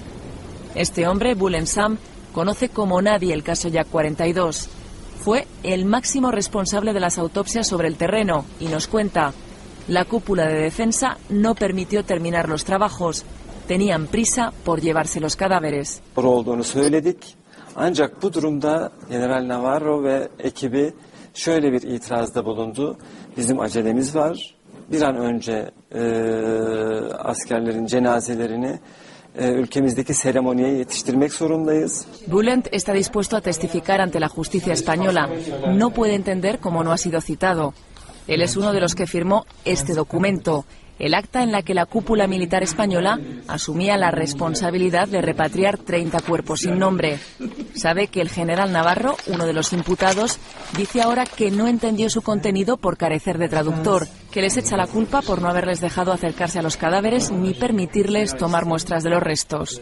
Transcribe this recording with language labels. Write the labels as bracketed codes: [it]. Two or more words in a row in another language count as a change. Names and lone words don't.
[es] Este hombre, Bulen Sam, conoce como nadie el caso Yak 42. Fue el máximo responsable de las autopsias sobre el terreno y nos cuenta: la cúpula de defensa no permitió terminar los trabajos. Tenían prisa por llevarse los cadáveres. [tr] Ancak bu durumda General Navarro ve ekibi şöyle bir itirazda bulundu. Bizim acelemiz var. Bir an önce askerlerin cenazelerini ülkemizdeki seremoniye yetiştirmek zorundayız. [es] Bulent está dispuesto a testificar ante la justicia española. No puede entender cómo no ha sido citado. Él es uno de los que firmó este documento, el acta en la que la cúpula militar española asumía la responsabilidad de repatriar 30 cuerpos sin nombre. Sabe que el general Navarro, uno de los imputados, dice ahora que no entendió su contenido por carecer de traductor, que les echa la culpa por no haberles dejado acercarse a los cadáveres ni permitirles tomar muestras de los restos.